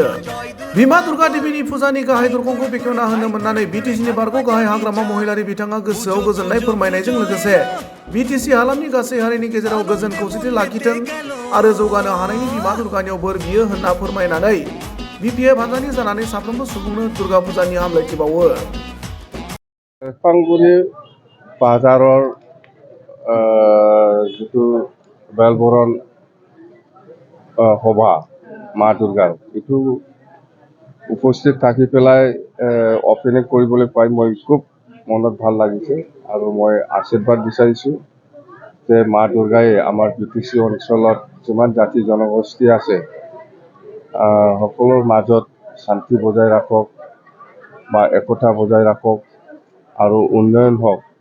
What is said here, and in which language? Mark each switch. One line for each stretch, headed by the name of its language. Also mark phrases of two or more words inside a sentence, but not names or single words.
Bodo: बिमा दुर्गा देवीनि फुजानि गाहाय दरखंखौ बेखेवना होनो मोननानै बिटिसिनि बारग' गाहाय हाग्रामा महिलारि बिथाङा गोसोआव गोजोननाय फोरमायनायजों लोगोसे बिटिसि हालामनि गासै हारिनि गेजेराव गोजोन खौसेथि लाखिथों आरो जौगानो हानायनि बिमा दुर्गानियाव बोर बियो होनना फोरमायनानै बिपिएफ हानजानि जानानै साफ्रोमबो सुबुंनो दुर्गा फुजानि हामलायथि बावो।
Assamese: सेरफांगुरि बाजाৰৰ যিটো বেলবৰণ সভা মা দুৰ্গাৰ এইটো উপস্থিত থাকি পেলাই অপেনিং কৰিবলৈ পাই মই খুব মনত ভাল লাগিছে আৰু মই আশীৰ্বাদ বিচাৰিছোঁ যে মা দুৰ্গাই আমাৰ বিটিচি অঞ্চলত যিমান জাতি জনগোষ্ঠী আছে সকলোৰ মাজত শান্তি বজাই ৰাখক বা একতা বজাই ৰাখক আৰু উন্নয়ন হওক